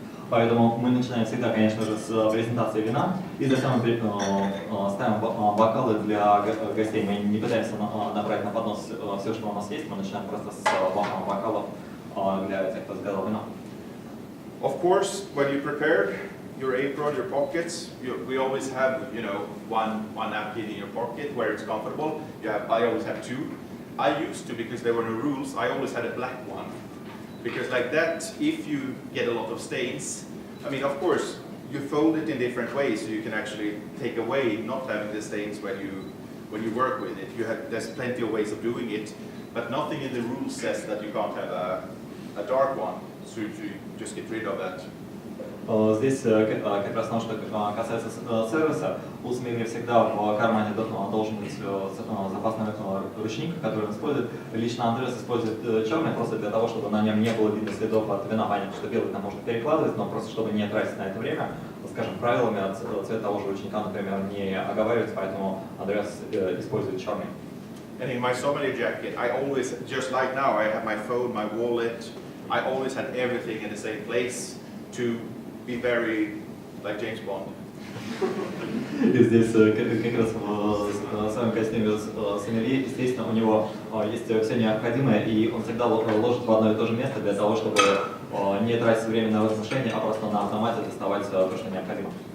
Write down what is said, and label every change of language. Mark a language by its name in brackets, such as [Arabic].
[Russian] Поэтому мы начинаем всегда, конечно же, с презентации вина, и затем мы ставим бокалы для гостей. Мы не пытаемся набрать на поднос все, что у нас есть, мы начинаем просто с бокалов для тех, кто заказал вино. [English] Of course, when you prepared your apron, your pockets, we always have, one napkin in your pocket where it's comfortable. I always have two. I used to, because there were no rules, I always had a black one. Because like that, if you get a lot of stains, I mean, of course, you fold it in different ways, so you can actually take away not having the stains when you work with it. There's plenty of ways of doing it, but nothing in the rules says that you can't have a dark one, so you just get rid of that. [Russian] Здесь как раз то, что касается сервиса, у Somellier всегда в кармане должен быть запасной ручник, который он использует. Лично Andreas использует черный просто для того, чтобы на нем не было видно следов от вина. Понятно, что белый там можно перекладывать, но просто чтобы не тратить на это время, скажем, правилами цвет того же ручника, например, не оговаривается, поэтому Andreas использует черный. [English] And in my sommelier jacket, I always, just like now, I have my phone, my wallet, I always had everything in the same place to be very like James Bond. [Russian] И здесь как раз в своем костюме Somellier, естественно, у него есть все необходимое, и он всегда ложит в одно и то же место для того, чтобы не тратить время на размышления, а просто на автомате доставать то, что необходимо.